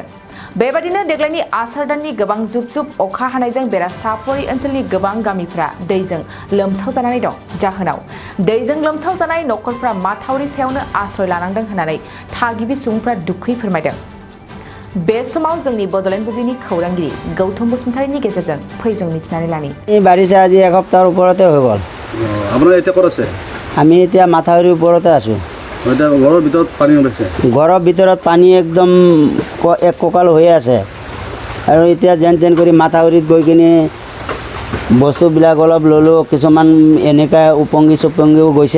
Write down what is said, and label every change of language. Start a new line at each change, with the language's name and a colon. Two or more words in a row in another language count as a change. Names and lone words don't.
Bodo: बेबादिनो देग्लायनि आसार दाननि गोबां जुब जुब अखा हानायजों बेरासापरि ओनसोलनि गोबां गामिफ्रा दैजों लोमसाव जानानै दं। जाहोनाव दैजों लोमसाव जानाय नखरफ्रा माथावरि सायावनो आश्रय लानांदों होननानै थागिबि सुबुंफ्रा दुखु फोरमायदों। बे समाव जोंनि बड'लेण्ड बुब्लिनि खौरांगिरि गौतम बसुमतारीनि गेजेरजों फैजों मिथिनानै लानि।
Assamese: এই বাৰিষা আজি এসপ্তাহৰ ওপৰতে হৈ গ'ল। আপোনাৰ এতিয়া ক'ত আছে? আমি এতিয়া মাথাউৰিৰ ওপৰতে আছোঁ। এতিয়া ঘৰৰ ভিতৰত পানী ওলাইছে? ঘৰৰ ভিতৰত পানী একদম এক কঁকাল হৈ আছে আৰু এতিয়া যেন তেন কৰি মাথাউৰিত গৈ কিনে বস্তুবিলাক অলপ ল'লোঁ, কিছুমান এনেকৈ উপঙিও গৈছে।